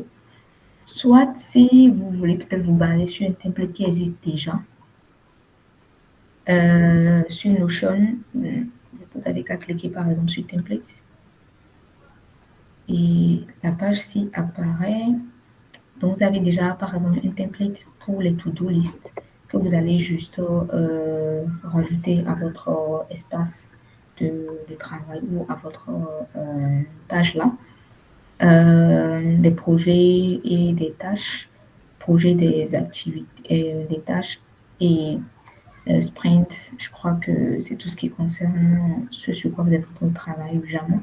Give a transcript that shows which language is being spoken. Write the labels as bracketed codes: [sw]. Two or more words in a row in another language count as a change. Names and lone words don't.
[fr] Soit si vous voulez peut-être vous baser sur un template qui existe déjà sur Notion, vous avez qu'à cliquer par exemple sur template et la page ci apparaît. Donc, vous avez déjà, par exemple, un template pour les [en] to-do list [fr] que vous allez juste rajouter à votre espace de travail ou à votre page là. Des projets et des tâches, projets des activités, des tâches et sprint, je crois que c'est tout ce qui concerne ce sur quoi vous êtes en train de travailler jamais.